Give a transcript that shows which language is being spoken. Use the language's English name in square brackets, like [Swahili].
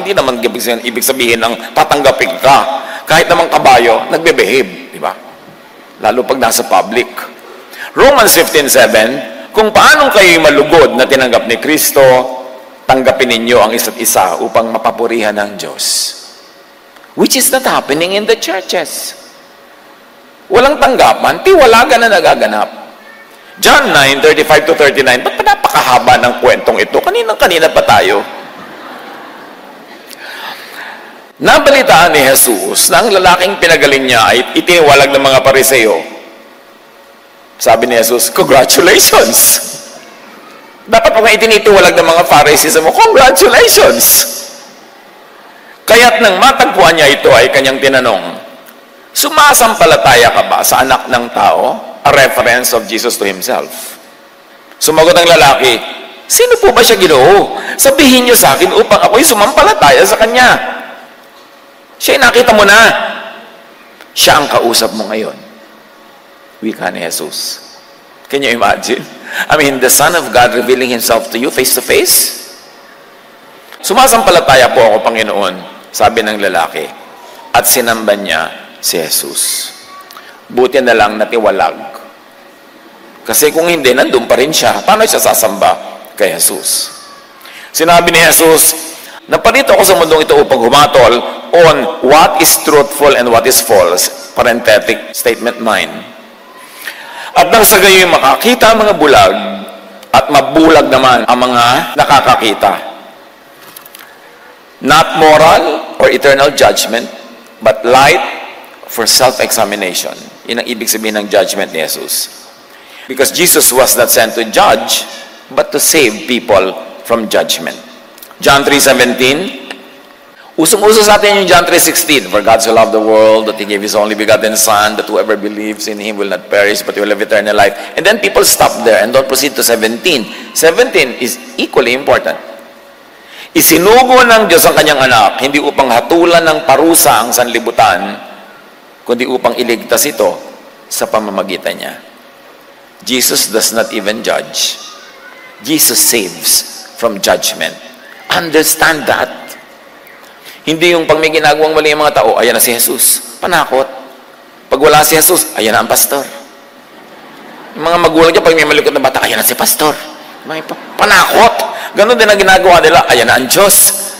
[Filipino] Hindi naman ibig sabihin ng tatanggapin ka. Kahit naman kabayo, nagbe-behave. Di ba? Lalo pag nasa public. Romans 15:7, kung paanong kayo'y malugod na tinanggap ni Kristo, tanggapin ninyo ang isa't isa upang mapapurihan ng Diyos. [English] Which is not happening in the churches. [Filipino] Walang tanggapan, tiwalagan na nagaganap. John 9:35-39, ba't pa napakahaba ng kwentong ito? Kanina pa tayo. Nabalitaan ni Jesus na ang lalaking pinagaling niya ay itiniwalag ng mga Pariseo. Sabi ni Jesus, congratulations! Dapat pag itinitiwalag ng mga Pharisees mo, congratulations! Kaya't nang matagpuan niya ito ay kanyang tinanong, sumasampalataya ka ba sa anak ng tao? [English] A reference of Jesus to himself. [Filipino] Sumagot ang lalaki, sino po ba siya, Ginoo? Sabihin niyo sa akin upang ako'y sumampalataya sa kanya. Siya nakita mo na. Siya ang kausap mo ngayon. Wika ni [English] Jesus. Can you imagine? I mean, the Son of God revealing Himself to you face to face. [Filipino] Sumasampalataya po ako, Panginoon, sabi ng lalaki. At sinamba niya si Jesus. Buti na lang natiwalag. Kasi kung hindi, nandun pa rin siya. Paano siya sasamba kay Jesus? Sinabi ni Jesus, Naparito ako sa mundong ito upang humatol [English] on what is truthful and what is false. Parenthetic statement 9. [Filipino] At nang sa gayoy makakita ang mga bulag at mabulag naman ang mga nakakakita. [English] Not moral or eternal judgment, but light for self-examination. [Filipino] Yun ang ibig sabihin ng judgment ni Jesus. [English] Because Jesus was not sent to judge, but to save people from judgment. [Filipino] John 3:17. Usong-uso sa atin yung John 3:16. [English] For God so loved the world that He gave His only begotten Son, that whoever believes in Him will not perish, but will have eternal life. And then people stop there and don't proceed to 17. 17 is equally important. [Filipino] Isinugo ng Diyos ang kanyang anak, hindi upang hatulan ng parusa ang sanlibutan, kundi upang iligtas ito sa pamamagitan niya. [English] Jesus does not even judge. Jesus saves from judgment. Understand that. [Filipino] Hindi yung pag may ginagawang mali ang mga tao, ayan na si Jesus. Panakot. Pag wala si Jesus, ayan na ang pastor. Yung mga magulang dyan, pag may malikot na bata, ayan na si pastor. May panakot. Ganon din ang ginagawa nila, ayan na ang Diyos.